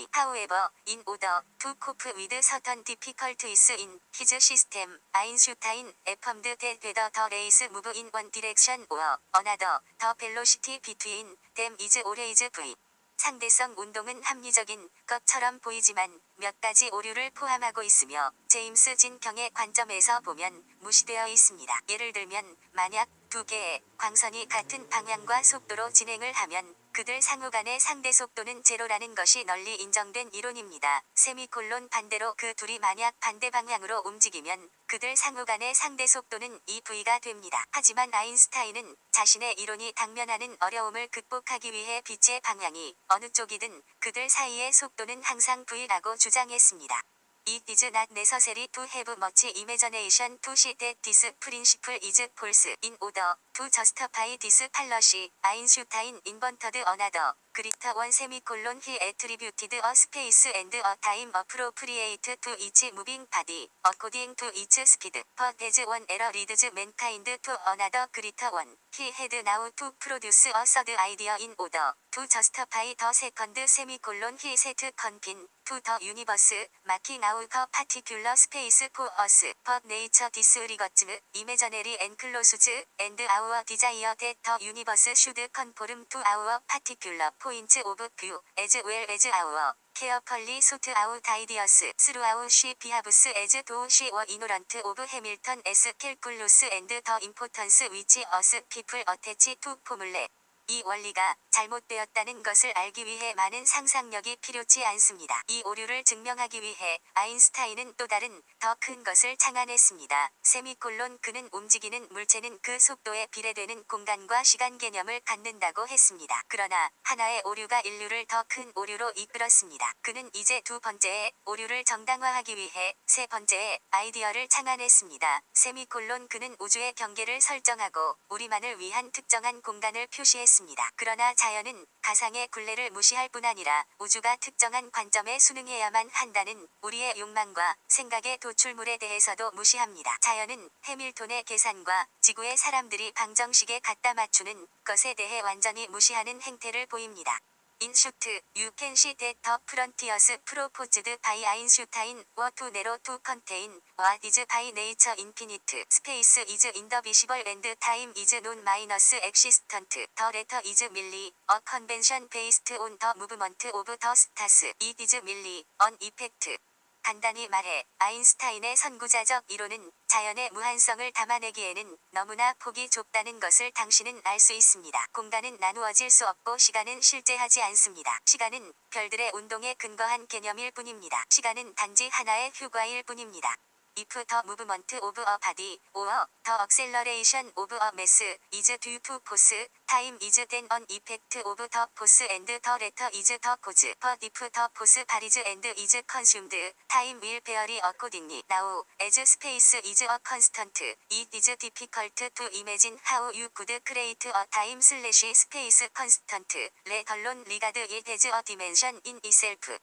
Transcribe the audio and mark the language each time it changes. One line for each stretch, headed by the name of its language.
English: However, in order to cope with certain difficulties in his system, Einstein affirmed that whether the rays move in one direction or another, the velocity between them is always v.
Korean: 상대성 운동은 합리적인 것처럼 보이지만 몇 가지 오류를 포함하고 있으며 제임스 진 경의 관점에서 보면 무시되어 있습니다. 예를 들면 만약 두 개의 광선이 같은 방향과 속도로 진행을 하면 그들 상호 간의 상대 속도는 제로라는 것이 널리 인정된 이론입니다. 세미콜론 반대로 그 둘이 만약 반대 방향으로 움직이면 그들 상호 간의 상대 속도는 2v가 됩니다. 하지만 아인슈타인은 자신의 이론이 당면하는 어려움을 극복하기 위해 빛의 방향이 어느 쪽이든 그들 사이의 속도는 항상 v라고 주장했습니다.
English: It is not necessary to have much imagination to see that this principle is false. In order to justify this fallacy, Einstein invented another, 그리터 원 세미콜론 he attributed a space and a time appropriate to each moving body according to its speed. But as one error leads mankind to another greater one, he had now to produce a third idea in order to justify the second semicolon he set confine to the universe, marking out a particular space for us. But nature disregards imaginary enclosures and our desire that the universe should conform to our particular points of view, as well as our carefully sought out ideas throughout she behaves as though she were ignorant of Hamilton's calculus and the importance which us people attach to formulae.
Korean: 이 원리가 잘못되었다는 것을 알기 위해 많은 상상력이 필요치 않습니다. 이 오류를 증명하기 위해 아인슈타인은 또 다른 더 큰 것을 창안했습니다. 세미콜론 그는 움직이는 물체는 그 속도에 비례되는 공간과 시간 개념을 갖는다고 했습니다. 그러나 하나의 오류가 인류를 더 큰 오류로 이끌었습니다. 그는 이제 두 번째의 오류를 정당화하기 위해 세 번째의 아이디어를 창안했습니다. 세미콜론 그는 우주의 경계를 설정하고 우리만을 위한 특정한 공간을 표시했습니다. 그러나 자연은 가상의 굴레를 무시할 뿐 아니라 우주가 특정한 관점에 순응해야만 한다는 우리의 욕망과 생각의 도출물에 대해서도 무시합니다. 자연은 해밀톤의 계산과 지구의 사람들이 방정식에 갖다 맞추는 것에 대해 완전히 무시하는 행태를 보입니다.
English: In short, you can see that the frontiers proposed by Einstein were too narrow to contain what is by nature infinite. Space is indivisible and time is non-minus existent. The latter is merely a convention based on the movement of the stars. It is merely an effect.
Korean: 간단히 말해 아인슈타인의 선구자적 이론은 자연의 무한성을 담아내기에는 너무나 폭이 좁다는 것을 당신은 알 수 있습니다. 공간은 나누어질 수 없고 시간은 실제하지 않습니다. 시간은 별들의 운동에 근거한 개념일 뿐입니다. 시간은 단지 하나의 휴과일 뿐입니다.
English: If the movement of a body or the acceleration of a mass is due to force, time is then an effect of the force and the latter is the cause. But if the force varies and is consumed, time will vary accordingly. Now, as space is a constant, it is difficult to imagine how you could create a time/space constant, let alone regard it as a dimension in itself.